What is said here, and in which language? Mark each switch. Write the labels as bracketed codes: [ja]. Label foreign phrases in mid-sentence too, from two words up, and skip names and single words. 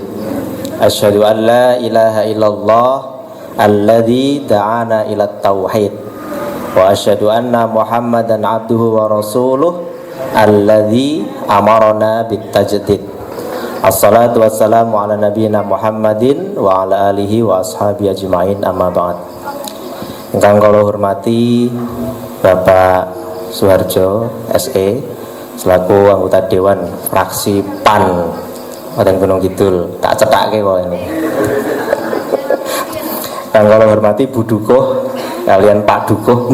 [ar] أشهد أن لا إله إلا الله الذي دعانا إلى التوحيد وأشهد أن محمدا عبده ورسوله الذي أمرنا بالتجديد. الصلاة والسلام على نبينا محمد وعلى آله وأصحابه أجمعين، أما بعد. [jv] Ingkang kula hormati Bapak Suharjo SE [id] selaku anggota [jv] Dewan Fraksi PAN Kabupaten Gunung Kidul, tak cetakke kok ini. Kang kula hormati Bu Dukuh kalian Pak Dukuh.